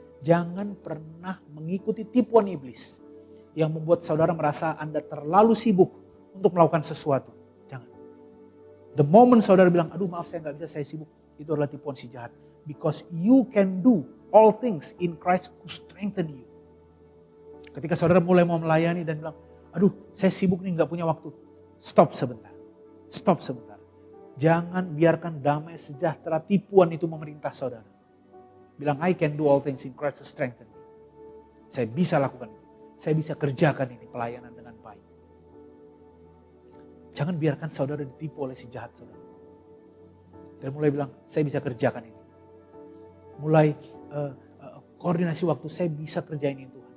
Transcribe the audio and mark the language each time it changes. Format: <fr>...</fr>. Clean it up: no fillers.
<id>Jangan pernah mengikuti tipuan iblis yang membuat saudara merasa Anda terlalu sibuk untuk melakukan sesuatu. Jangan.</id> <en>The moment</en> <id>saudara bilang, aduh maaf saya gak bisa, saya sibuk. Itu adalah tipuan si jahat.</id> <en>Because you can do all things in Christ who strengthen you.</en> <id>Ketika saudara mulai mau melayani dan bilang, aduh saya sibuk nih gak punya waktu. Stop sebentar. Stop sebentar. Jangan biarkan damai sejahtera tipuan itu memerintah saudara. Bilang,</id> <en>I can do all things in Christ who strengthen me.</en> <id>Saya bisa lakukan itu. Saya bisa kerjakan ini pelayanan dengan baik. Jangan biarkan saudara ditipu oleh si jahat saudara. Dan mulai bilang, saya bisa kerjakan ini. Mulai koordinasi waktu, saya bisa kerjain ini Tuhan.</id>